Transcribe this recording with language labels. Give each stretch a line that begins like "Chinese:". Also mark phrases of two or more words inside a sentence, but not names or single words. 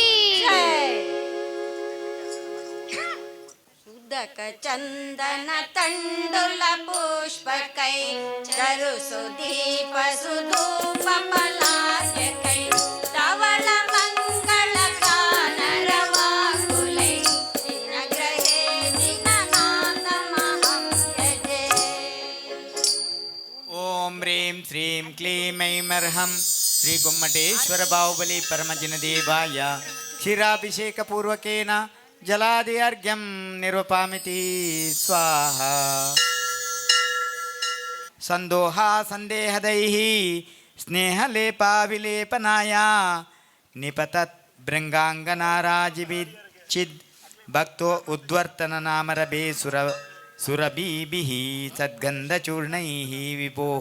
Sanskrit: ಉದಕ ಚಂದನ ತಂಡುಲ ಪುಷ್ಪ ಕೈ ಚರು ಸುದೀಪ ಸುಧೂಪ ಪಲಾಶ ಕೈ ಅವಳ ಮಂಗಳ ಗಾನರವಾಗುಲೆ ದಿನಗ್ರಹೇ ನಿನ್ನ ನಾಮಮಹಂ ಯಜೆ. ಓಂ ಹ್ರೀಂ ಶ್ರೀಂ ಕ್ಲೀಂ ಐಮರ್ಹಂ ಶ್ರೀ ಗೊಮ್ಮಟೇಶ್ವರ ಬಾಹುಬಲಿ ಪರಮಜಿನದೇವಾಯ ಕ್ಷೀರಾಭಿಷೇಕಪೂರ್ವಕೇನ ಜಲಾದಿ ಅರ್ಘ್ಯಂ ನಿರೂಪಾಮಿತಿ ಸ್ವಾಹ. ಸಂದೋಹ ಸಂದೇಹದೈಃ ಸ್ನೇಹಲೇಪಾವಿಲೇಪನಾಯ ನಿಪತತ್ ಭೃಂಗಾಂಗನಾರಾಜಿವಿಚ್ಛಿದ್ ಭಕ್ತೋ ಉದ್ವರ್ತನ ನಾಮರಭೇ ಸುರಭೀಭಿಃ ಸದ್ಗಂಧಚೂರ್ಣೈಃ ವಿಭೋಃ.